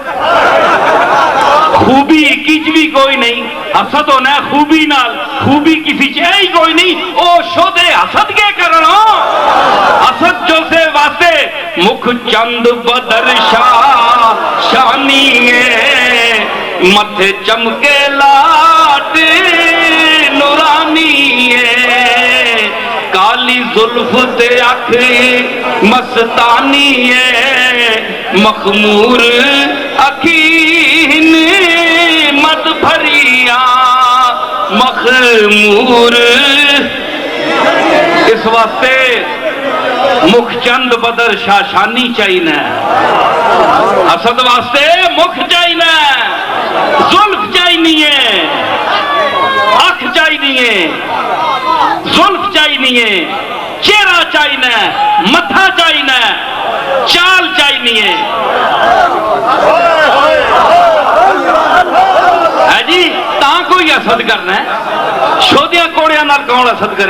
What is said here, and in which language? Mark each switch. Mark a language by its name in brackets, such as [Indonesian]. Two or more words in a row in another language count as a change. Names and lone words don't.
[Punjabi] خوبی کچھ بھی کوئی نہیں، حسد ہونا ہے خوبی نال، خوبی کسی چاہی کوئی نہیں، او شودے حسد کے کرنا، حسد جو سے واسطے مکھ چند بدر شاہ شانی ہے، متھے چمکے لاٹ نورانی ہے، کالی زلف تے اکھی مستانی ہے، مخمور اکھین مد بھریاں مخمور، اس واسطے مکھ چند بدر شاشانی چاہینا، حسد واسطے مکھ چاہینا، زلف چاہینی ہے، اکھ چاہینی ہے، زلف چاہینی ہے، چہرہ چاہینا ہے، متھا چاہینا ہے، چال چاہینی ہے جی، تاں کوئی حسد کرنا ہے، شودیاں کوڑیاں نال کون حسد کرے؟